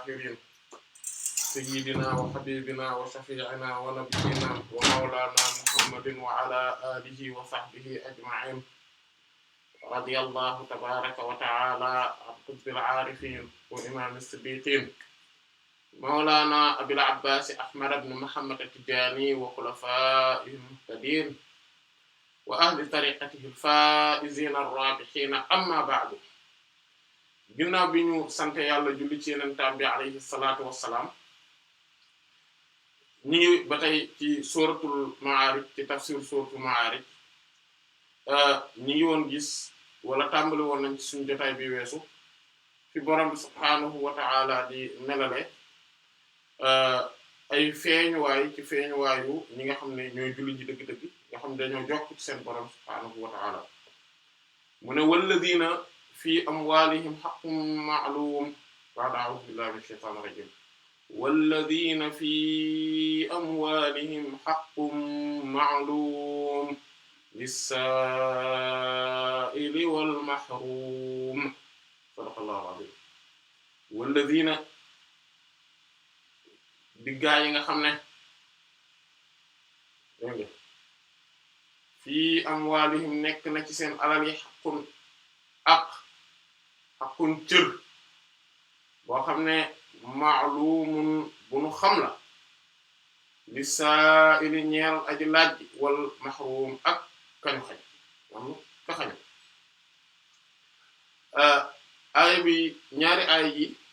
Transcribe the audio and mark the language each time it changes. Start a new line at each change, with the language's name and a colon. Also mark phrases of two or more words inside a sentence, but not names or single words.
Arabic: الأولين والآخرين سيدنا وحبيبنا وشفيعنا ونبينا ومولانا محمد وعلى آله وصحبه أجمعين رضي الله تبارك وتعالى عن قطب العارفين وإمام الصديقين مولانا أبي العباس أحمد بن محمد التجاني وخلفائه المهتدين وأهل طريقته الفائزين الرابحين أما بعد.
Wolof: ginnaaw bi ñu sant yàlla julli ci yenentaan bi
Arabic: عليه الصلاة والسلام
Wolof: ñu ngi ba tey ci suratul Ma'ârij ci tafsir suratul Ma'ârij ñi ngi woon gis wala tàmbali woon nañ ci suñu jotaay bi weesu fi borom bi
Arabic: سبحانه وتعالى
Wolof: di melale ay feeñuwaay ci feeñuwaayu ñi nga xam ne ñooy julli ji dëgg-dëgg nga xam ne dañoo jokk ci seen borom
Arabic: سبحانه وتعالى
Wolof: mu ne
Arabic: والذين في أموالهم حق معلوم بعد أعوذ بالله من الشيطان الرجيم والذين في أموالهم حق معلوم للسائل والمحروم صدق الله العظيم والذين
Wolof: di gaa yi nga xam ne dégg nga
Arabic: في أموالهم
Wolof: nekk na ci seen alal yi haqqun xaqun cër boo xam ne ma'lumun bu nu xam la
Arabic: للسائل
Wolof: ñeel aji laaj
Arabic: والمحروم
Wolof: ak kañu xañ am ka xañ aaya bi ñaari aaya yi